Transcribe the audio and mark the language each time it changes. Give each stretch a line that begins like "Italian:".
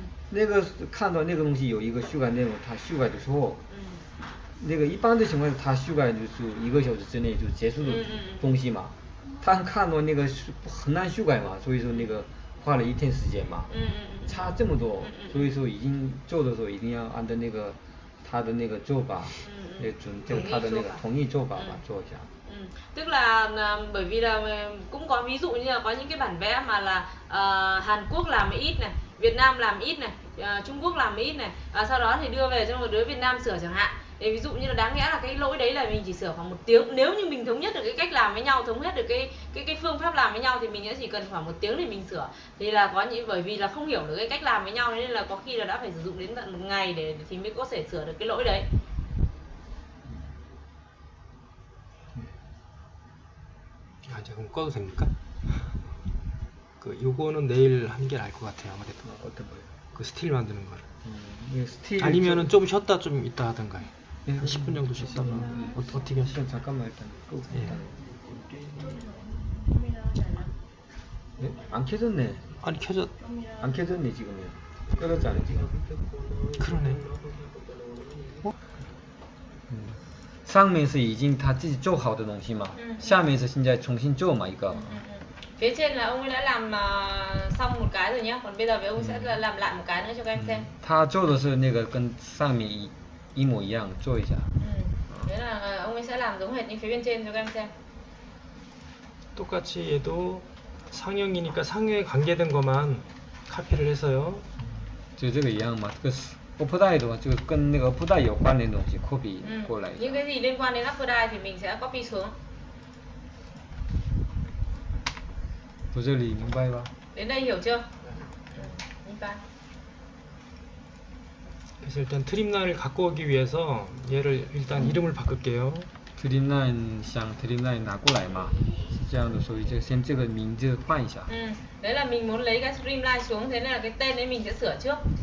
Chinese: 那个看到那个东西有一个修改内容，他修改的时候，那个一般的情况下，他修改就是1个小时之内就结束的东西嘛。他看到那个很难修改嘛，所以说那个花了1天时间嘛，差这么多，所以说已经做的时候一定要按照那个他的那个做法，他的那个统一做法嘛做一下。
Vietnamese: Tức là bởi vì là cũng có ví dụ như là có những cái bản vẽ mà là Hàn Quốc làm ít này, Việt Nam làm ít này, Trung Quốc làm ít này, sau đó thì đưa về cho một đứa Việt Nam sửa chẳng hạn. để ví dụ như là đáng lẽ là cái lỗi đấy là mình chỉ sửa khoảng 1 tiếng, nếu như mình thống nhất được cái cách làm với nhau, thống nhất được cái phương pháp làm với nhau thì mình sẽ chỉ cần khoảng 1 tiếng để mình sửa. Thì là có những bởi vì là không hiểu được cái cách làm với nhau nên là có khi là đã phải sử dụng đến tận 1 ngày để thì mới có thể sửa được cái lỗi đấy.
Korean: 아, 이제 그럼 꺼도 됩니까? 그 요거는 내일 하는 게 나을 것 같아요. 아무래도 어떤 거요? 그 스틸 만드는 거를. 이게 스틸 아니면은 좀 쉬었다 좀 이따 하던가요. 예, 한 10분 정도 쉬었다가 어떻게 하시죠? 일단 잠깐만 일단 끄고 예. 일단. 예? 안 켜졌네. 아니 켜져. 안 켜졌네 지금요. 꺼졌잖아 지금. 그러네.
Chinese: 上面是已经他自己做好的东西嘛，下面是现在重新做嘛一个。
Vietnamese: Phía trên là ông ấy đã làm xong một cái rồi nhá, còn bây giờ với ông sẽ làm lại một cái nữa cho các em xem.
Chinese: 他做的是那个跟上面一模一样，做一下。
Vietnamese: Thế là ông ấy sẽ làm giống hệt như phía bên trên cho các em xem.
Korean: 똑같이 얘도 상형이니까 상형에 관계된 것만 카피를 해서요.
Chinese: 就这个一样嘛，这个upper die 的话，就跟那个 upper die 有关的东西 copy 过来。
Vietnamese: Những cái gì liên quan đến upper die thì mình sẽ copy xuống.
Chinese: 到这里明白吧？
Vietnamese: Đến đây hiểu chưa? Minh bạch.
Korean: 그래서 일단 트림라인을 갖고 오기 위해서 얘를 일단 이름을 바꿀게요.
Chinese: Dreamline 想 Dreamline 拿过来嘛，是这样的，所以就先这个名字换一下。
Vietnamese: Đấy là mình muốn lấy cái streamline xuống, thế nên là cái tên đấy mình sẽ sửa trước.